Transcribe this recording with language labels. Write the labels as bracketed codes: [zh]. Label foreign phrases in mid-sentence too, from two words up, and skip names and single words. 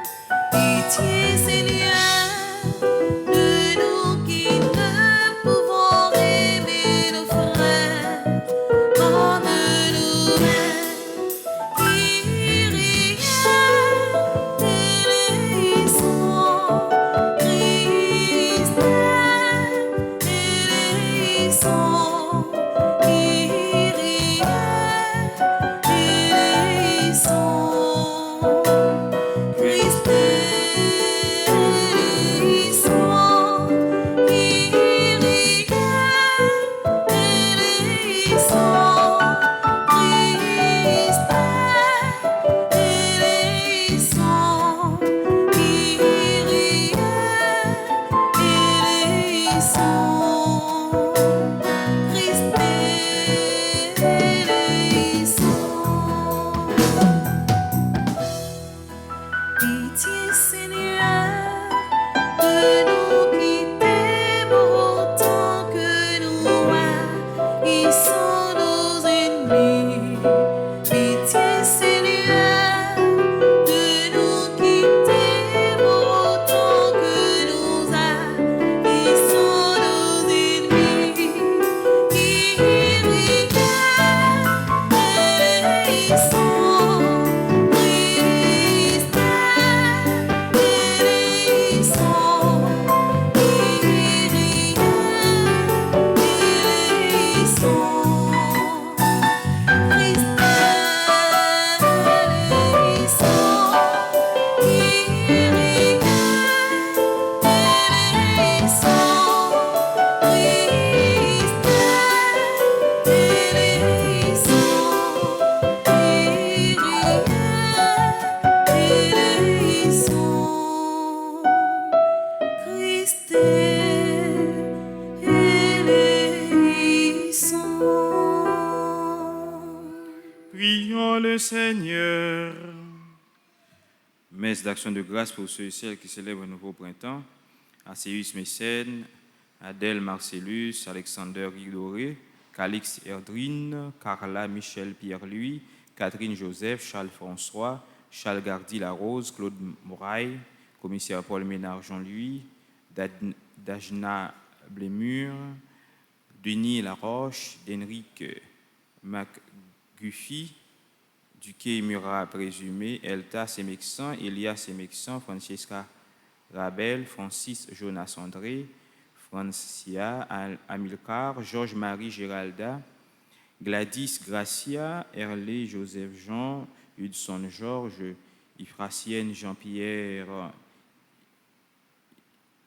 [fr] Pitié, Seigneur, de nous qui ne pouvons aimer nos frères comme nous-mêmes. [el] Κύριε ελέησον, Χριστέ ελέησον, Κύριε ελέησον, Χριστέ ελέησον, Κύριε ελέησον, Χριστέ ελέησον, Κύριε ελέησον, Χριστέ ελέησον. [fr] Pitié, Seigneur, de nous qui t'aimons autant que nous haïssons nos ennemis. Pitié, Seigneur, de nous qui t'aimons autant que nous haïssons nos ennemis. [el] Κύριε ελέησον, Χριστέ ελέησον, Κύριε ελέησον, Χριστέ ελέησον, Κύριε ελέησον, Χριστέ ελέησον, Χριστέ ελέησον. [fr] Prions le Seigneur. Messe d'action de grâce pour ceux et celles qui célèbrent le nouveau printemps. Acéus Mécène, Adèle Marcellus, Alexander Rigoré, Calix Erdrine, Carla Michel Pierre-Louis, Catherine Joseph, Charles François, Charles Gardy Larose, Claude Mouraille, commissaire Paul Ménard Jean-Louis, Dajna Blémur, Denis Laroche, Henrique McGuffy, Duquet Murat présumé, Elta Semexan, Elias Semexan, Francesca Rabel, Francis Jonas André, Francia Amilcar, Georges-Marie Géralda, Gladys Gracia, Herlé Joseph Jean, Hudson Georges, Ifracienne Jean-Pierre